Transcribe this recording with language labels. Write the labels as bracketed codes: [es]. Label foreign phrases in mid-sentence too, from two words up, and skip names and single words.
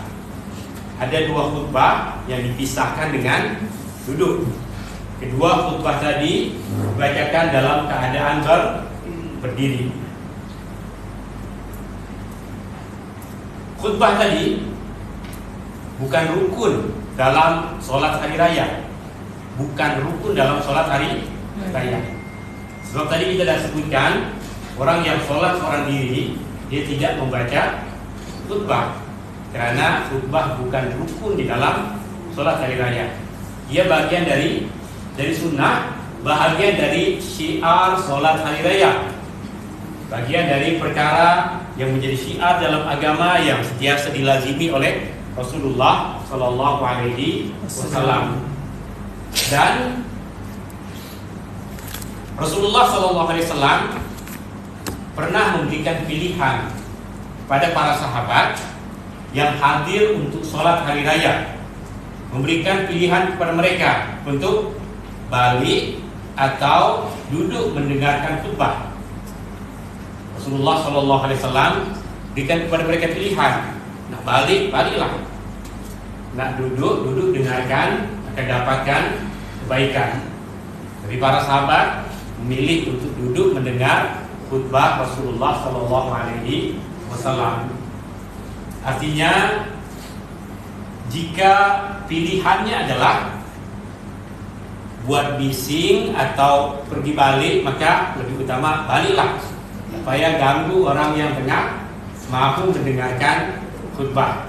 [ms] Ada 2 khutbah yang dipisahkan dengan duduk. Kedua khutbah tadi dibacakan dalam keadaan berdiri. Khutbah tadi bukan rukun dalam solat hari raya, bukan rukun dalam solat hari raya. Sebab tadi kita dah sebutkan, orang yang solat seorang diri dia tidak membaca khutbah, karena khutbah bukan rukun di dalam solat hari raya. Ia bagian dari sunnah, bahagian dari syiar sholat hari raya, bagian dari perkara yang menjadi syiar dalam agama yang sentiasa dilazimi oleh Rasulullah [ar] صلى الله عليه وسلم. [ms] Dan Rasulullah [ar] صلى الله عليه وسلم [ms] pernah memberikan pilihan pada para sahabat yang hadir untuk sholat hari raya, memberikan pilihan kepada mereka untuk balik atau duduk mendengarkan khutbah. Rasulullah [ar] صلى الله عليه وسلم [ms] berikan kepada mereka pilihan. Nak balik, baliklah. Nak duduk, duduk dengarkan, akan dapatkan kebaikan. Tapi para sahabat memilih untuk duduk mendengar khutbah Rasulullah [ar] صلى الله عليه وسلم. [ms] Artinya, jika pilihannya adalah buat bising atau pergi balik, maka lebih utama baliklah, supaya ganggu orang yang tengah mampu mendengarkan khutbah.